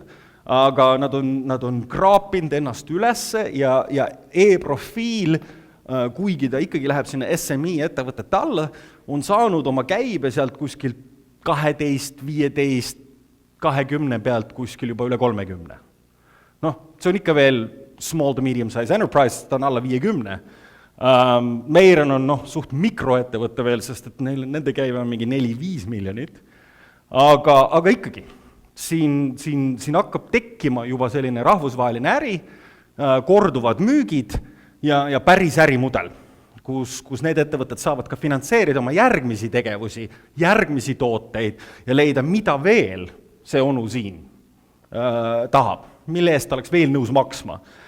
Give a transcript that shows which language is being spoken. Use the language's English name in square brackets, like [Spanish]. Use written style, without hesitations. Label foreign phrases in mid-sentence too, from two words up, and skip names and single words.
[Estonian] Aga nad on kraapinud ennast ülesse ja e-profiil, kuigi ta ikkagi läheb sinna SMI ettevõtete alla, on saanud oma käibe sealt kuskil 12, 15, 20 pealt kuskil juba üle 30. See on ikka veel [English] small to medium size enterprise, [Estonian] ta on alla 50. Meiren on suht mikroettevõtte veel, sest et nende käive on mingi 4-5 miljonit. Aga ikkagi, siin hakkab tekkima juba selline rahvusvaheline äri, korduvad müügid ja päris ärimudel, kus need ettevõtted saavad ka finantseerida oma järgmisi tegevusi, järgmisi tooteid ja leida, mida veel see onu siin tahab, mille eest oleks veel nõus maksma.